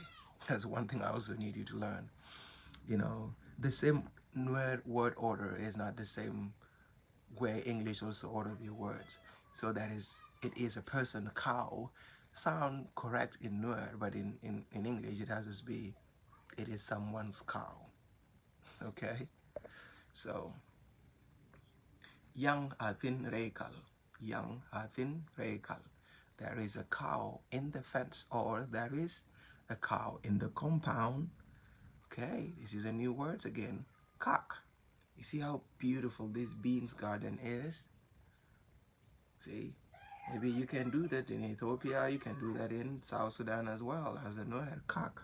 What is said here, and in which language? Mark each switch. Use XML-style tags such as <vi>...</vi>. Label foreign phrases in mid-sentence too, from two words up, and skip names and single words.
<en>That's one thing I also need you to learn. You know, the same word order is not the same way English also order the words. So that is, it is a person cow sound correct in word, but in English it has to be it is someone's cow. Okay, so</en> <nus>young athin rekal. Young athin rekal.</nus> <en>There is a cow in the fence, or there is a cow in the compound. Okay, this is a new word again. Cock. You see how beautiful this beans garden is? See, maybe you can do that in Ethiopia, you can do that in South Sudan as well, as a word, cock.</en>